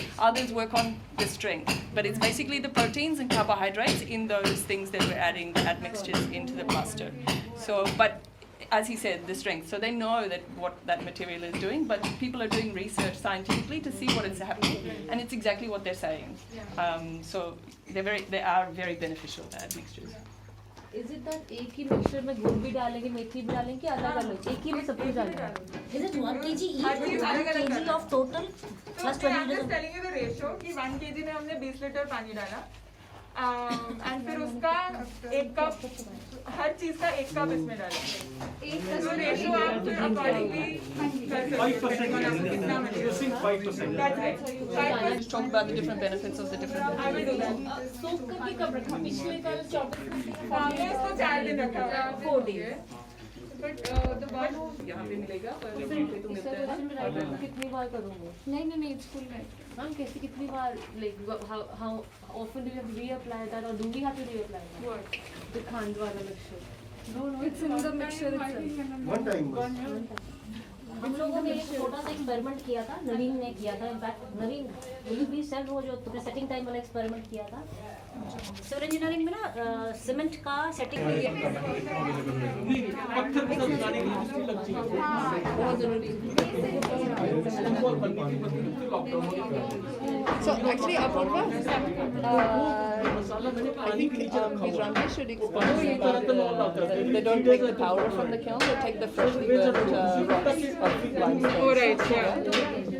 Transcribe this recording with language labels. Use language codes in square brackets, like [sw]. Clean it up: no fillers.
[en] Others work on the strength, but it's basically the proteins and carbohydrates in those things that we're adding the admixtures into the plaster. So, but as he said, the strength. So they know that what that material is doing, but people are doing research scientifically to see what is happening, and it's exactly what they're saying. So they are very beneficial, the admixtures. Is it that [hi] एक ही mixture में गुड़ भी डालेंगे, मेथी भी डालेंगे, अलग अलग एक ही में सब कुछ डालेंगे? [en] Is it 1 kg each? 1 kg of total plus 20 I'm just telling you the ratio [hi] कि 1 kg में हमने 20 लीटर पानी डाला एंड फिर उसका 1 कप, हर चीज का 1 कप इसमें डालेंगे। तो रेशो आप फिर अकॉर्डिंगली कर सकते [en] 5% using 5%. Let's talk about the different benefits of the different. I will do that. [hi] सोख करके कब रखा? पिछले कल 24 घंटे हमने इसको 4 दिन रखा हुआ है। [en] 4 days। But the one [hi] यहाँ पे मिलेगा पर पे तो मिलता है ना। कितनी बार करूँगा? नहीं [en] it's full night. [hi] मैम कैसे कितनी बार, [en] like how often do you have to reapply that or do we have to reapply that? What? The khand wala mixture. No, it's in the mixture itself. One time. [hi] हम लोगों ने एक छोटा सा experiment किया था, नवीन ने किया था। In fact Naveen will be self वो जो तुमने सेटिंग टाइम वाला एक्सपेरिमेंट किया था सिविल इंजीनियरिंग में ना, सीमेंट का सेटिंग पत्थर के साथ बनाने की मुश्किल लगती है। बहुत जरूरी। [en] So actually Apurva, I think Ramya should explain about they don't take the powder from the kiln, they take the freshly burnt rocks of limestone. Oh right, yeah.